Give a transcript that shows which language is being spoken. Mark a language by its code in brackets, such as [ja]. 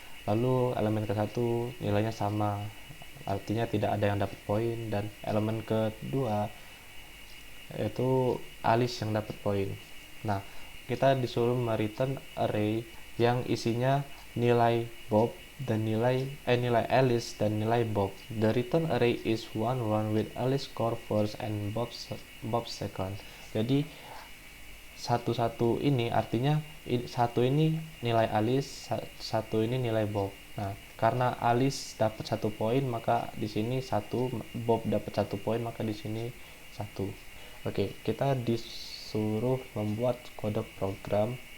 [id] Lalu elemen ke-1 nilainya sama, artinya tidak ada yang dapat poin, dan elemen kedua yaitu Alice yang dapat poin. Nah, kita disuruh mereturn array yang isinya nilai Bob dan nilai Alice dan nilai Bob. [en] The return array is one with Alice score first and Bob second. [id] Jadi satu ini artinya satu ini nilai Alice, satu ini nilai Bob. Nah, karena Alice dapat 1 poin, maka di sini 1, Bob dapat 1 poin, maka di sini 1. Oke, kita disuruh membuat kode program.